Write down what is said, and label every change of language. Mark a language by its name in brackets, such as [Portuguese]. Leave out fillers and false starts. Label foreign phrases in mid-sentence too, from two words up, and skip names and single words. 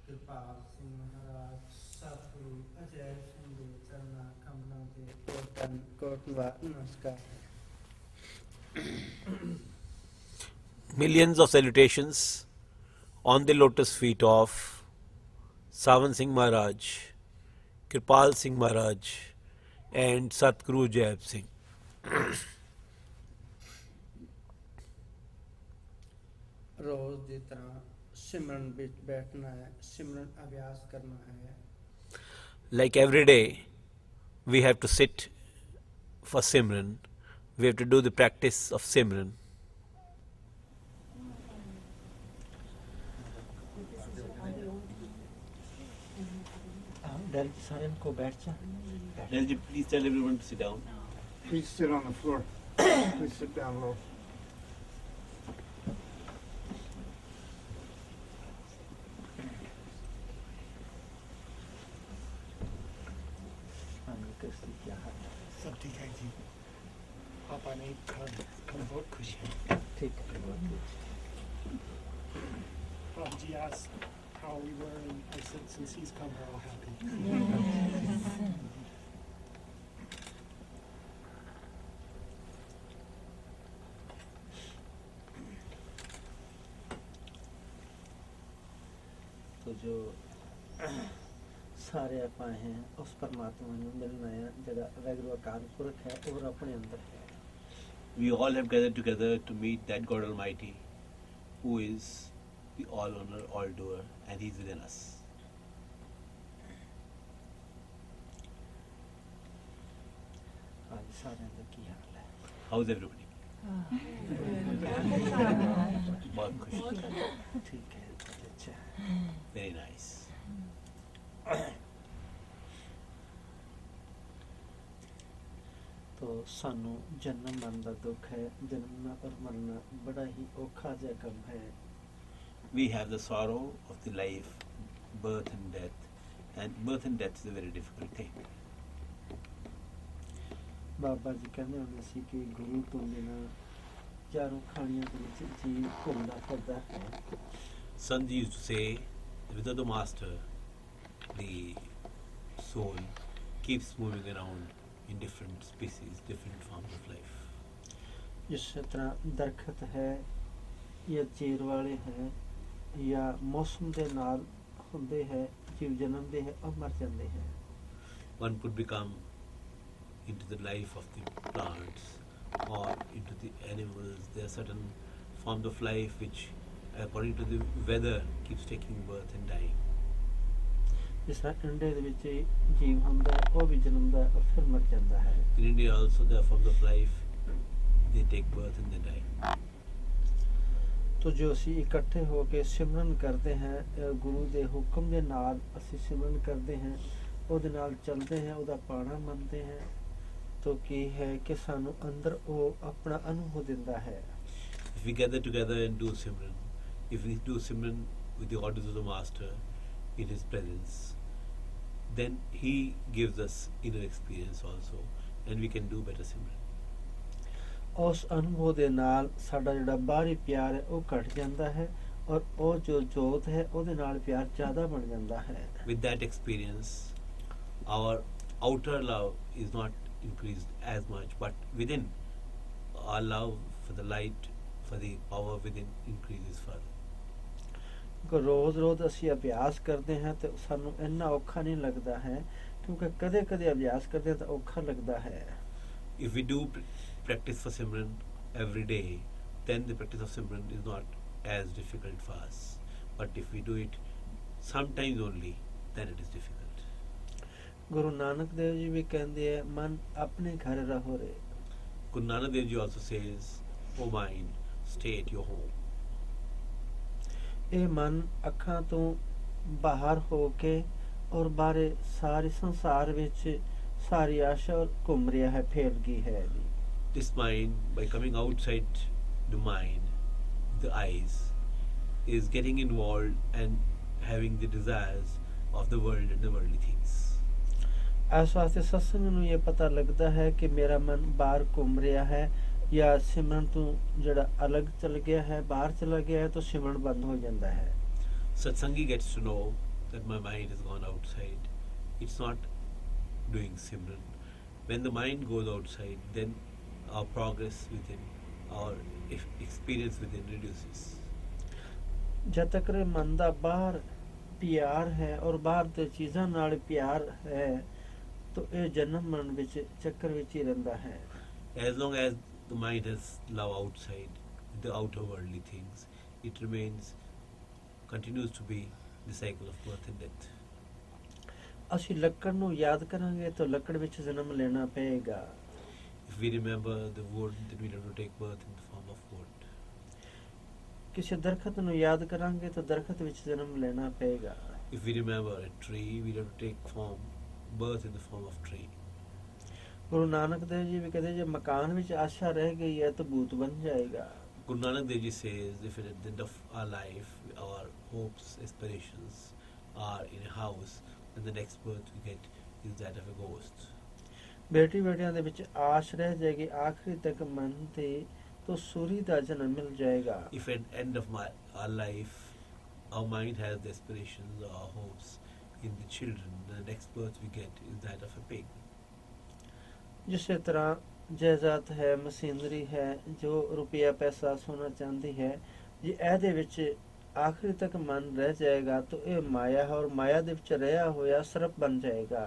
[Punjabi] ਕਿਰਪਾਲ ਸਿੰਘ ਮਹਾਰਾਜ ਸਤਿਗੁਰੂ ਅਜੈ ਸਿੰਘ ਦੇ ਚਰਨਾਂ ਕਮਲਾਂ ਤੇ ਕੋਟ ਨਮਸਕਾਰ। [English] Millions of salutations on the lotus feet of Sawan Singh Maharaj, Kirpal Singh Maharaj and Satguru Jaip Singh. ਰੋਜ਼ ਦੀ ਤਰ੍ਹਾਂ ਸਿਮਰਨ ਵਿੱਚ ਬੈਠਣਾ ਹੈ, ਸਿਮਰਨ ਅਭਿਆਸ ਕਰਨਾ ਹੈ। Like every day, we have to sit for Simran. We have to do the practice of Simran. Delji, please tell everyone to sit down. Please sit on the floor. Please sit down low. [Hindi] सब ठीक है जी। पापा ने कल बहुत खुश है। ठीक है, [English] Bob G asked how we were, and I said since he's come, we're all happy. [Punjabi] तो जो सारे ਆਪਾਂ [Hindi] हैं उस परमात्मा [Punjabi] ਨੂੰ ਮਿਲਣਾ ਹੈ ਜਿਹੜਾ ਵੈਗਰੂ ਅਕਾਲ ਪੁਰਖ ਹੈ ਔਰ ਆਪਣੇ ਅੰਦਰ ਹੈ। [English] We all have gathered together to meet that God Almighty who is the all owner, all doer, and He is within us. [Punjabi] आज साਰਿਆਂ ਦਾ ਕੀ ਹਾਲ ਹੈ? [English] How's everybody? [Hindi] बहुत खुश। ठीक है, बहुत अच्छा। [English] Very nice. [Punjabi] तो ਸਾਨੂੰ ਜਨਮ ਮਰਨ ਦਾ ਦੁੱਖ ਹੈ। ਜਨਮਣਾ ਔਰ ਮਰਨਾ ਬੜਾ ਹੀ ਔਖਾ ਜਿਹਾ ਕੰਮ ਹੈ। [English] We have the sorrow of the life, birth and death, and birth and death is a very difficult thing. [Punjabi] ਬਾਬਾ ਜੀ ਕਹਿੰਦੇ ਹੁੰਦੇ ਸੀ ਕਿ ਗੁਰੂ ਤੋਂ ਬਿਨਾਂ ਚਾਰੋਂ ਖਾਣੀਆਂ ਦੇ ਵਿੱਚ ਜੀਵ ਘੁੰਮਦਾ ਫਿਰਦਾ ਹੈ। [English] Sant used to say that without the master, the soul keeps moving around in different species, different forms of life. [Punjabi] ਜਿਸ ਤਰ੍ਹਾਂ ਦਰਖਤ ਹੈ ਜਾਂ ਚੀਰ ਵਾਲੇ ਹੈ ਜਾਂ ਮੌਸਮ ਦੇ ਨਾਲ ਹੁੰਦੇ ਹੈ, ਜੀਵ ਜਨਮਦੇ ਹੈ ਔਰ ਮਰ ਜਾਂਦੇ ਹੈ। [English] One could become into the life of the plants or into the animals. There are certain forms of life which, according to the weather, keeps taking birth and dying. [Punjabi] ਜਿਸ ਤਰ੍ਹਾਂ ਅੰਡੇ ਦੇ ਵਿੱਚ ਜੀਵ ਹੁੰਦਾ ਹੈ, ਉਹ ਵੀ ਜਨਮਦਾ ਹੈ ਔਰ ਫਿਰ ਮਰ ਜਾਂਦਾ ਹੈ। [English] In India also there are forms of life, they take birth and they die. [Punjabi] ਤੋ ਜੋ ਅਸੀਂ ਇਕੱਠੇ ਹੋ ਕੇ ਸਿਮਰਨ ਕਰਦੇ ਹਾਂ, ਗੁਰੂ ਦੇ ਹੁਕਮ ਦੇ ਨਾਲ ਅਸੀਂ ਸਿਮਰਨ ਕਰਦੇ ਹਾਂ, ਉਹਦੇ ਨਾਲ ਚੱਲਦੇ ਹਾਂ, ਉਹਦਾ ਪਾਣਾ ਮੰਨਦੇ ਹਾਂ, ਤੋ ਕੀ ਹੈ ਕਿ ਸਾਨੂੰ ਅੰਦਰ ਉਹ ਆਪਣਾ ਅਨੁਭਵ ਦਿੰਦਾ ਹੈ। [English] If we gather together and do Simran, if we do Simran with the orders of the Master in His presence, then He gives us inner experience also, and we can do better Simran. [Punjabi] ਉਸ ਅਨੁਭਵ ਦੇ ਨਾਲ ਸਾਡਾ ਜਿਹੜਾ ਬਾਹਰੀ ਪਿਆਰ ਹੈ ਉਹ ਘਟ ਜਾਂਦਾ ਹੈ ਔਰ ਉਹ ਜੋ ਜੋਤ ਹੈ ਉਹਦੇ ਨਾਲ ਪਿਆਰ ਜ਼ਿਆਦਾ ਬਣ ਜਾਂਦਾ ਹੈ। [English] With that experience, our outer love is not increased as much, but within, our love for the light, for the power within increases further. [Punjabi] ਰੋਜ਼ ਰੋਜ਼ ਅਸੀਂ ਅਭਿਆਸ ਕਰਦੇ ਹਾਂ ਤੇ ਸਾਨੂੰ ਇੰਨਾ ਔਖਾ ਨਹੀਂ ਲੱਗਦਾ ਹੈ, ਕਿਉਂਕਿ ਕਦੇ ਕਦੇ ਅਭਿਆਸ ਕਰਦੇ ਹਾਂ ਤਾਂ ਔਖਾ ਲੱਗਦਾ ਹੈ। [English] If we do practice for Simran every day, then the practice of Simran is not as difficult for us. But if we do it sometimes only, then it is difficult. [Punjabi] ਗੁਰੂ ਨਾਨਕ ਦੇਵ ਜੀ ਵੀ ਕਹਿੰਦੇ ਹੈ, ਮਨ ਆਪਣੇ ਘਰ ਰਹੋ ਰੇ। [English] Guru Nanak Dev Ji also says, "O mind, stay at your home." [Punjabi] ਇਹ ਮਨ ਅੱਖਾਂ ਤੋਂ ਬਾਹਰ ਹੋ ਕੇ ਔਰ ਬਾਹਰੇ ਸਾਰੇ ਸੰਸਾਰ ਵਿੱਚ ਸਾਰੀ ਆਸ਼ਾ ਔਰ ਘੁੰਮ ਰਿਹਾ ਹੈ, ਫੈਲ ਗਈ ਹੈ। [English] This mind, by coming outside the mind, the eyes, is getting involved and having the desires of the world and the worldly things. [Punjabi] ਇਸ ਵਾਸਤੇ ਸਤਸੰਗ ਨੂੰ ਇਹ ਪਤਾ ਲੱਗਦਾ ਹੈ ਕਿ ਮੇਰਾ ਮਨ ਬਾਹਰ ਘੁੰਮ ਰਿਹਾ ਹੈ ਜਾਂ ਸਿਮਰਨ ਤੋਂ ਜਿਹੜਾ ਅਲੱਗ ਚਲ ਗਿਆ ਹੈ, ਬਾਹਰ ਚਲਾ ਗਿਆ ਹੈ, ਤਾਂ ਸਿਮਰਨ ਬੰਦ ਹੋ ਜਾਂਦਾ ਹੈ। [English] Satsangi gets to know that my mind has gone outside, it's not doing Simran. When the mind goes outside, then our progress within, our experience within reduces. [Punjabi] ਜਦ ਤੱਕ ਇਹ ਮਨ ਦਾ ਬਾਹਰ ਪਿਆਰ ਹੈ ਔਰ ਬਾਹਰ ਦੇ ਚੀਜ਼ਾਂ ਨਾਲ ਪਿਆਰ ਹੈ ਤਾਂ ਇਹ ਜਨਮ ਮਰਨ ਵਿੱਚ ਚੱਕਰ ਵਿੱਚ ਹੀ ਰਹਿੰਦਾ ਹੈ। [English] As long as the mind has love outside, the outer worldly things, it continues to be the cycle of birth and death. [Punjabi] ਅਸੀਂ ਲੱਕੜ ਨੂੰ ਯਾਦ ਕਰਾਂਗੇ ਤਾਂ ਲੱਕੜ ਵਿੱਚ ਜਨਮ ਲੈਣਾ ਪਏਗਾ। [English] If we remember the wood, then we'll have to take birth in the form of wood. [Punjabi] ਕਿਸੇ ਦਰਖਤ ਨੂੰ ਯਾਦ ਕਰਾਂਗੇ ਤਾਂ ਦਰਖਤ ਵਿੱਚ ਜਨਮ ਲੈਣਾ ਪਏਗਾ। [English] If we remember a tree, we'll have to take birth in the form of tree. [Punjabi] ਗੁਰੂ ਨਾਨਕ ਦੇਵ ਜੀ ਵੀ ਕਹਿੰਦੇ ਜੇ ਮਕਾਨ ਵਿੱਚ ਆਸ਼ਾ ਰਹਿ ਗਈ ਹੈ ਤਾਂ ਭੂਤ ਬਣ ਜਾਏਗਾ। [English] Guru Nanak Dev Ji says, if at the end of our life, our hopes, aspirations are in a house, then the next birth we get is that of a ghost. [Punjabi] ਬੇਟੀ ਬੇਟਿਆਂ ਦੇ ਵਿੱਚ ਆਸ਼ ਰਹਿ ਜਾਏਗੀ ਆਖਰੀ ਤੱਕ ਮਨ ਤੇ ਤਾਂ ਸੂਰੀ ਦਾ ਜਨਮ ਮਿਲ ਜਾਏਗਾ। [English] If at the end of our life, our mind has the aspirations or hopes in the children, then the next birth we get is that of a pig. [Punjabi] ਜਿਸੇ ਤਰ੍ਹਾਂ ਜਾਇਦਾਦ ਹੈ, ਮਸ਼ੀਨਰੀ ਹੈ, ਜੋ ਰੁਪਇਆ ਪੈਸਾ ਸੋਨਾ ਚਾਂਦੀ ਹੈ, ਜੇ ਇਹਦੇ ਵਿੱਚ ਆਖਰੀ ਤੱਕ ਮਨ ਰਹਿ ਜਾਏਗਾ ਤਾਂ ਇਹ ਮਾਇਆ ਹੈ ਔਰ ਮਾਇਆ ਦੇ ਵਿੱਚ ਰਿਹਾ ਹੋਇਆ ਸਰਪ ਬਣ ਜਾਏਗਾ।